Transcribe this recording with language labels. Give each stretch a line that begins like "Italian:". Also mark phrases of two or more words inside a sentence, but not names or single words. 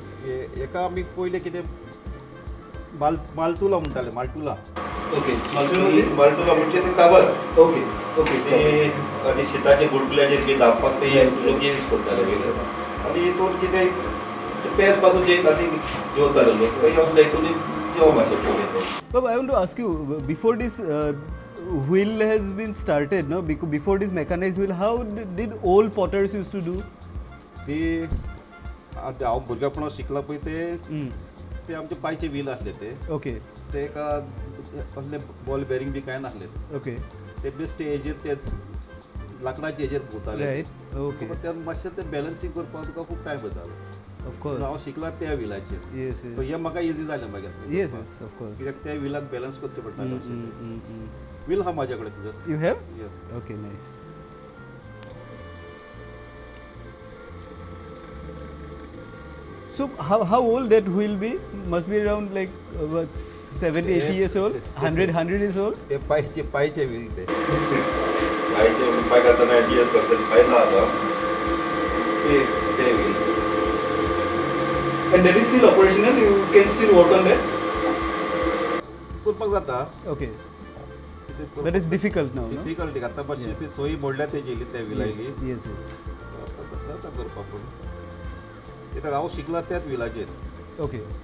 Konkani: एका आमी पयले कितें मालतुला म्हणटाले मालटुला
English: Okay.
Konkani: मालटुला म्हणजे ते काबर
English: Okay. Okay.
Konkani: ते आनी शिताचे बुडकुल्याचेर बी दाबपाक ते लोक यूज करताले पयले आनी हितून कितें पेज पासून जे खाती जेवताले लोक ते हितून जेवण मारचे पयले
English: Bob, I want to ask you, before this wheel has been started, no? Before this mechanized wheel, how did old potters used to do?
Konkani: ते आतां हांव भुरगेपणांत शिकला पळय ते आमचे पांयचे व्हील आसले ते
English: Okay.
Konkani: तेका असले
English: ball bearing
Konkani: बी कांय नासले
English: Okay.
Konkani: ते बेश्टे हेजेर ते लाकडाचे हेजेर घुंवताले
English: Right. Okay.
Konkani: तुका त्यान मातशें ते बॅलन्सींग करपाक तुका खूब टायम वयतालो
English: Of course.
Konkani: हांव शिकला त्या व्हिलाचेर
English: Yes. सो Yes.
Konkani: हें म्हाका इजी जालें मागीर
English: Yes. Yes. Of course.
Konkani: कित्याक त्या व्हिलाक बॅलन्स करचें पडटालें अशें Mm. व्हील हा म्हाजे कडेन तुजो
English: You have? Yes. Okay. Nice. So how old that wheel be? Must be around like what 70, 80 years old? 100 years old?
Konkani: ते पायचे व्हील ते पायचे पाय घालतना 80 years पर्सन पाय ना आता ते व्हील
English: And that is still operational? You can still work on that?
Konkani: करपाक जाता
English: Okay. That is difficult now, no?
Konkani: डिफिकल्टी आतां मातशी ती सोयी मोडल्या तेजी त्या व्हिलायली
English: Yes, yes.
Konkani: जाता करपाक पूण कित्याक हांव शिकला त्याच व्हिलाचेर
English: Okay.